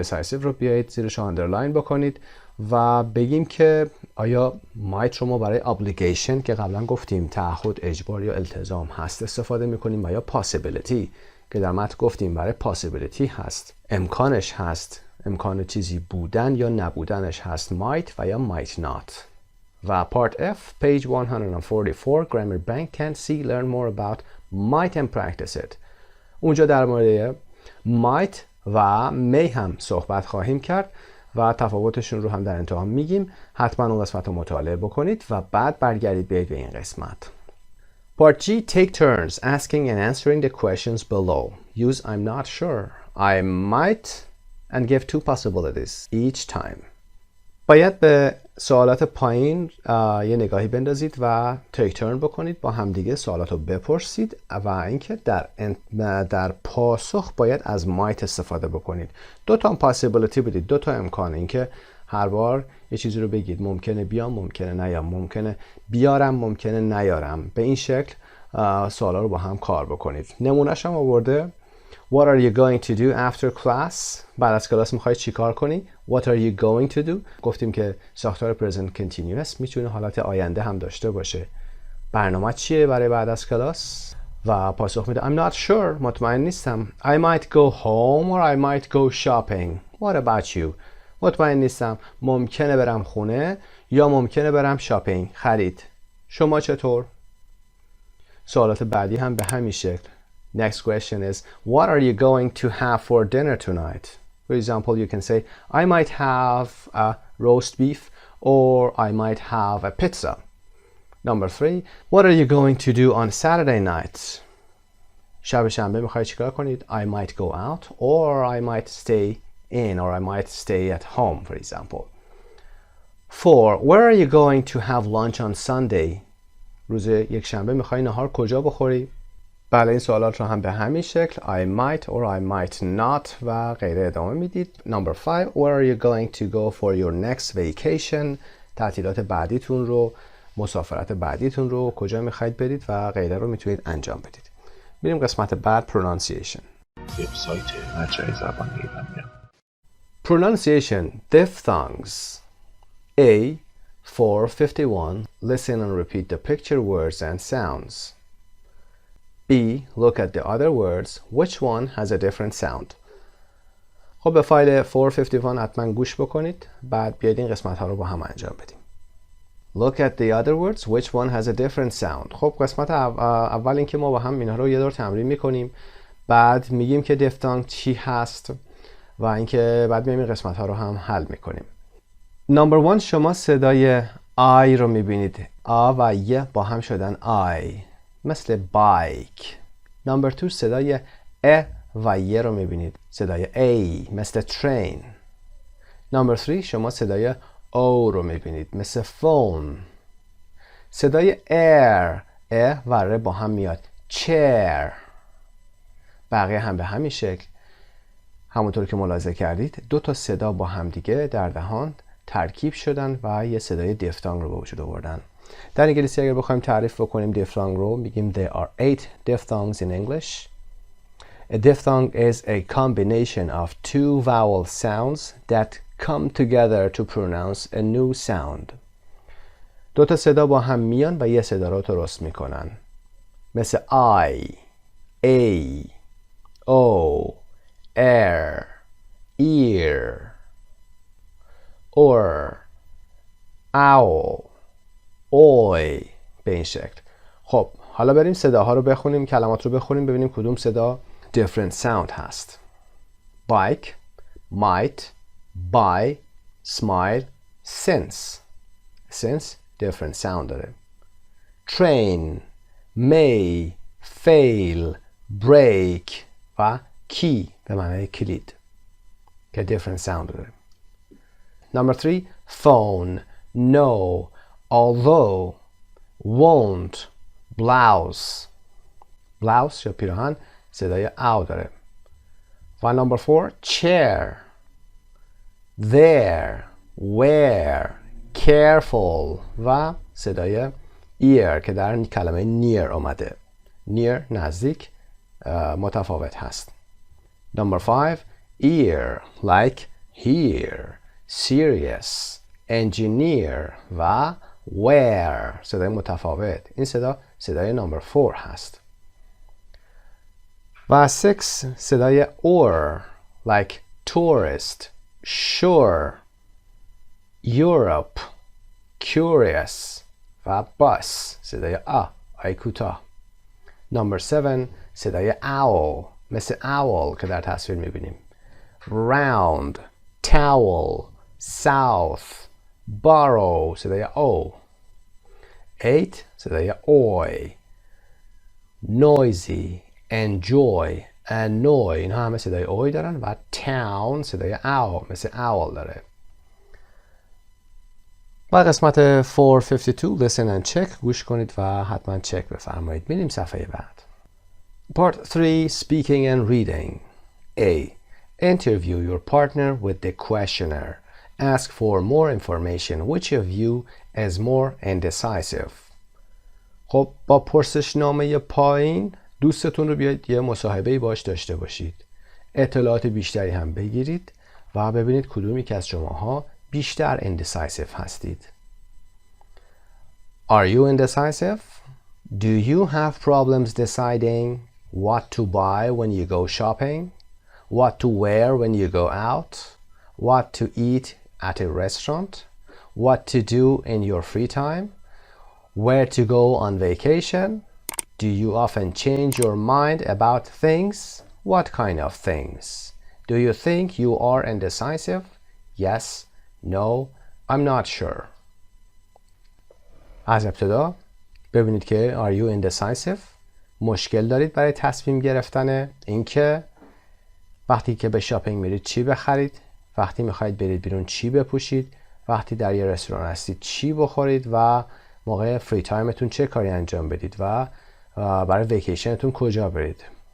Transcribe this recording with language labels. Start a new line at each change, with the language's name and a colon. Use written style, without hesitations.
Persian: Indecisive رو بیایید زیرش underline بکنید و بگیم که آیا might رو ما برای obligation که قبلا گفتیم تعهد، اجبار یا التزام هست استفاده میکنیم و یا possibility که در متن گفتیم برای possibility هست، امکانش هست، امکان چیزی بودن یا نبودنش هست might و یا might not.
English: و Part F, page 144, Grammar Bank can see, learn more about might and practice it.
Persian: اونجا در مورد might و may هم صحبت خواهیم کرد و تفاوتشون رو هم در انتها میگیم. حتما اون قسمت رو مطالعه بکنید و بعد برگردید به این قسمت.
English: Part G, take turns asking and answering the questions below. Use I'm not sure, I might, and give 2 possibilities each time.
Persian: باید به سوالات پایین یه نگاهی بندازید و تیک ترن بکنید، با همدیگه سوالات رو بپرسید و اینکه در پاسخ باید از might استفاده بکنید. 2 تا possibility بدید، 2 تا امکان، اینکه هر بار یه چیزی رو بگید. ممکنه بیام، ممکنه نیام، ممکنه بیارم، ممکنه نیارم. به این شکل سوالا رو با هم کار بکنید. نمونهش هم آورده
English: What are you going to do after class؟
Persian: بعد از کلاس میخوای چی کار کنی؟
English: What are you going to do؟
Persian: گفتیم که ساختار present continuous میتونه حالت آینده هم داشته باشه. برنامه چیه برای بعد از کلاس؟ و پاسخ میده
English: I'm not sure.
Persian: مطمئن نیستم.
English: I might go home or I might go shopping. What about you؟
Persian: مطمئن نیستم. ممکنه برم خونه یا mumkene برم شاپینگ، خرید. شما چطور؟ سوالات بعدی هم به همین شکل.
English: Next question is what are you going to have for dinner tonight? For example, you can say I might have a roast beef or I might have a pizza. Number 3, what are you going to do on Saturday night?
Persian: شب شنبه میخوای چیکار کنید؟
English: I might go out or I might stay in or I might stay at home, for example. 4, where are you going to have lunch on Sunday?
Persian: روز یک شنبه میخوای نهار کجا بخوری؟ بله این سوالات رو هم به همین شکل
English: I might or I might not
Persian: و غیره ادامه میدید.
English: Number 5, where are you going to go for your next vacation?
Persian: تعطیلات بعدیتون رو، مسافرت بعدیتون رو کجا میخواید برید و غیره رو میتونید انجام بدید. بریم قسمت بعد pronunciation. وبسایت مجموعه زبان ایرانیان.
English: Pronunciation diphthongs. A 451 listen and repeat the picture words and sounds. B look at the other words which one has a different sound.
Persian: خب به فایل 451 حتما گوش بکنید بعد بیاید این قسمت ها رو با هم انجام بدیم.
English: Look at the other words which one has a different sound.
Persian: خب قسمت اول این که ما با هم اینها رو یه دور تمرین میکنیم بعد میگیم که دیفتانگ چی هست و اینکه بعد میایم این قسمت ها رو هم حل میکنیم. Number 1 شما صدای I رو میبینید. آ و ی با هم شدن I مثل بایک. Number 2 صدای ا و ی رو میبینید. صدای A مثل train. Number 3 شما صدای او رو میبینید مثل phone. صدای air ا و ر با هم میاد chair. بقیه هم به همین شکل همونطور که ملاحظه کردید دو تا صدا با هم دیگه در دهان ترکیب شدن و یه صدای دیفتانگ رو به وجود آوردن. در انگلیسی اگر بخوایم تعریف بکنیم دیفتانگ رو میگیم
English: there are 8 diphthongs in English. A diphthong is a combination of two vowel sounds that come together to pronounce a new sound.
Persian: دو تا صدا با هم میان و یه صدا رو درست میکنن. مثل I, A, O, air, ear, or, owl, oy به این شکل. خب حالا بریم صداها رو بخونیم، کلمات رو بخونیم ببینیم کدوم صدا different sound هست.
English: Bike, might, buy, smile, since. Since different sound داره. Train, may, fail, break و key
Persian: به معنی کلید
English: که different sound داره. Number 3 phone, no, although, won't, blouse.
Persian: Blouse یا پیراهن صدای او داره. و number 4 chair, there, where, careful و صدای ear که در کلمه near آمده. near نزدیک متفاوت هست.
English: Number 5 ear like here, serious, engineer و where
Persian: صدای متفاوت. این صدای number 4 هست.
English: و 6 صدای or like tourist, sure, Europe, curious و bus
Persian: صدای آی کوتاه. Number 7 صدای owl مثل owl که در تصویر میبینیم.
English: round, towel, south, borrow
Persian: صدای او. 8 صدای oy, noisy, enjoy, annoy اینها همه صدای اوی دارن و town صدای او مثل owl داره. و قسمت 452
English: listen and check
Persian: گوش کنید و حتما چک بفرمایید. میریم صفحه بعد.
English: Part 3 speaking and reading. A. Interview your partner with the questionnaire Ask for more information. Which of you is more indecisive? خب با پرسشنامه پایین دوستتون رو بیاید یه مصاحبه‌ای باش داشته باشید. اطلاعات بیشتری هم بگیرید و ببینید کدومی که از شماها بیشتر indecisive هستید. Are you indecisive? Do you have problems deciding what to buy when you go shopping? What to wear when you go out? What to eat at a restaurant? What to do in your free time? Where to go on vacation? Do you often change your mind about things? What kind of things? Do you think you are indecisive? Yes, no, I'm not sure.
Persian: از ابتدا ببینید که
English: are you indecisive؟
Persian: مشکل دارید برای تصمیم گرفتن اینکه وقتی که به شاپینگ میرید چی بخرید، وقتی میخواید برید بیرون چی بپوشید، وقتی در یه رستوران هستید چی بخورید و موقع فری تایمتون چه کاری انجام بدید و برای ویکیشنتون کجا برید.